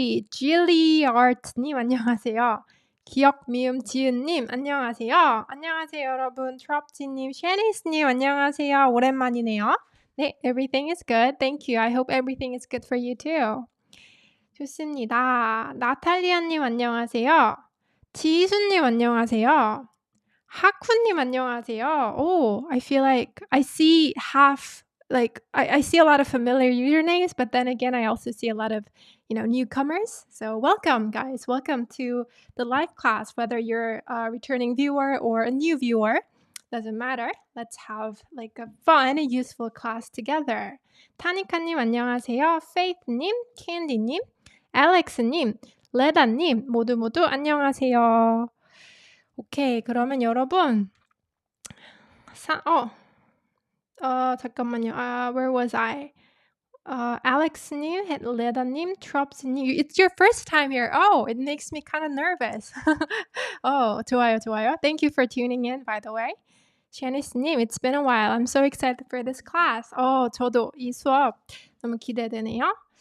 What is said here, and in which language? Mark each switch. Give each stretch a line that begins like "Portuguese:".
Korean: Gilliart님 안녕하세요. 기억 미음 지은님 안녕하세요. 안녕하세요 여러분. 트롭지님, 샤니스님 안녕하세요. 오랜만이네요. 네,
English: everything is good. Thank you. I hope everything is good for you too.
Korean: 좋습니다. 나탈리아님 안녕하세요. 지수님 안녕하세요. 하쿠님 안녕하세요.
English: I feel like I see I see a lot of familiar usernames, but then again, I also see a lot of, newcomers. So welcome, guys. Welcome to the live class, whether you're a returning viewer or a new viewer. Doesn't matter. Let's have like a fun, useful class together.
Korean: 타니카님 안녕하세요. 페이트님, 캔디님, 알렉스님, 레다님 모두 안녕하세요. 오케이, 그러면 여러분 잠깐만요.
English: Where was I?
Korean: Alex님, 레다님, 트롭스님.
English: It's your first time here. It makes me kind of nervous.
Korean: 좋아요.
English: Thank you for tuning in, by the way. 샤니스님, it's been a while. I'm so excited for this class.
Korean: 저도 이 수업 너무 기대되네요.